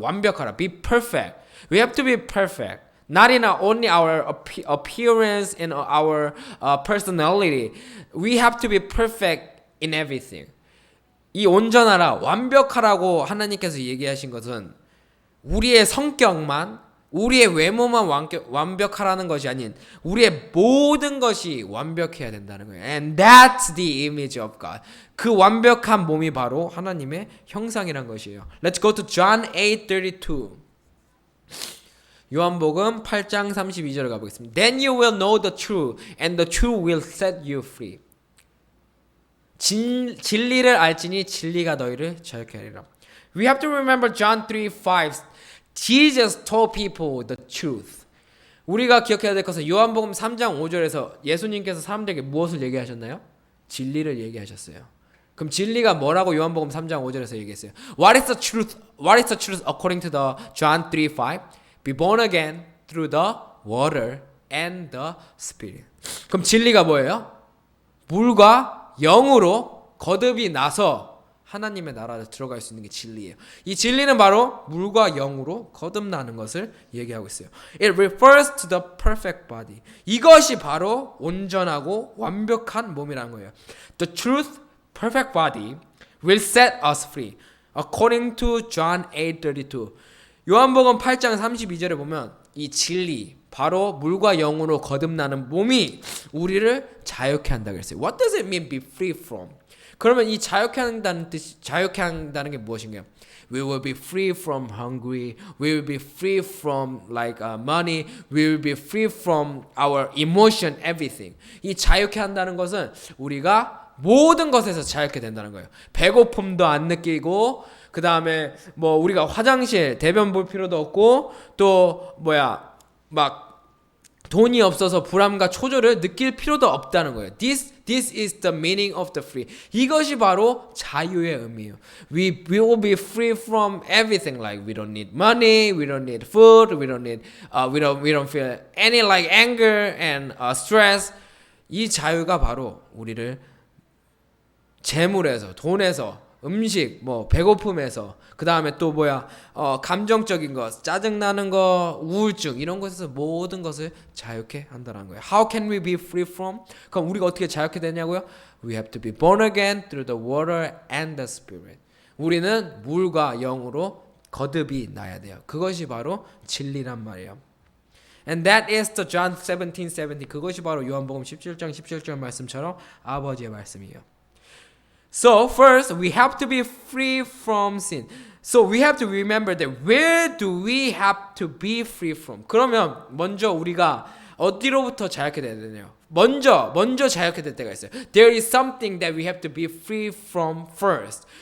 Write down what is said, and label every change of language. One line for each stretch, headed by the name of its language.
Korean: 완벽하라.
English: Be perfect. We have to be perfect. Not in only our appearance and our personality. We have to be perfect in everything.
Korean: 이 온전하라, 완벽하라고 하나님께서 얘기하신 것은 우리의 성격만, 우리의 외모만 완벽하라는 것이 아닌 우리의 모든 것이 완벽해야 된다는 거예요.
English: And that's the image of God.
Korean: 그 완벽한 몸이 바로 하나님의 형상이란 것이에요.
English: Let's go to John 8:32.
Korean: 요한복음 8장 32절을 가보겠습니다.
English: Then you will know the truth, and the truth will set you free.
Korean: 진리를 알지니 진리가 너희를 자유케 하리라.
English: We have to remember John 3:5. Jesus told people the truth.
Korean: 우리가 기억해야 될 것은 요한복음 3장 5절에서 예수님께서 사람들에게 무엇을 얘기하셨나요? 진리를 얘기하셨어요. 그럼 진리가 뭐라고 요한복음 3장 5절에서 얘기했어요?
English: What is the truth? What is the truth according to the John 3:5? Be born again through the water and the spirit.
Korean: 그럼 진리가 뭐예요? 물과 영으로 거듭이 나서 하나님의 나라에 들어갈 수 있는 게 진리예요. 이 진리는 바로 물과 영으로 거듭나는 것을 얘기하고 있어요.
English: It refers to the perfect body.
Korean: 이것이 바로 온전하고 완벽한 몸이라는 거예요.
English: The truth, perfect body will set us free. According to John 8:32.
Korean: 요한복음 8장 32절에 보면 이 진리, 바로 물과 영으로 거듭나는 몸이 우리를 자유케 한다고 그랬어요.
English: What does it mean be free from?
Korean: 그러면 이 자유케 한다는 뜻이, 자유케 한다는 게 무엇인가요?
English: We will be free from hungry. We will be free from money. We will be free from our emotion, everything.
Korean: 이 자유케 한다는 것은 우리가 모든 것에서 자유케 된다는 거예요. 배고픔도 안 느끼고, 그 다음에 뭐 우리가 화장실 대변 볼 필요도 없고, 또 막 돈이 없어서 불안과 초조를 느낄 필요도 없다는 거예요.
English: This is the meaning of the free.
Korean: 이것이 바로 자유의 의미예요.
English: We will be free from everything. Like we don't need money, we don't need food, we don't feel any anger and stress.
Korean: 이 자유가 바로 우리를 재물에서, 돈에서, 음식, 배고픔에서, 그 다음에 또 감정적인 것, 짜증나는 거, 우울증, 이런 것에서 모든 것을 자유케 한다는 거예요.
English: How can we be free from?
Korean: 그럼 우리가 어떻게 자유케 되냐고요?
English: We have to be born again through the water and the spirit.
Korean: 우리는 물과 영으로 거듭이 나야 돼요. 그것이 바로 진리란 말이에요.
English: And that is the John 17:70.
Korean: 그것이 바로 요한복음 17장 17절 말씀처럼 아버지의 말씀이에요.
English: So first, we have to be free from sin. So we have to remember that where do we have to be free from?
Korean: 그러면 먼저 우리가 어디로부터 자유케 돼야 되나요? 먼저 자유케 될 때가 있어요.
English: There is something that we have to be free from first.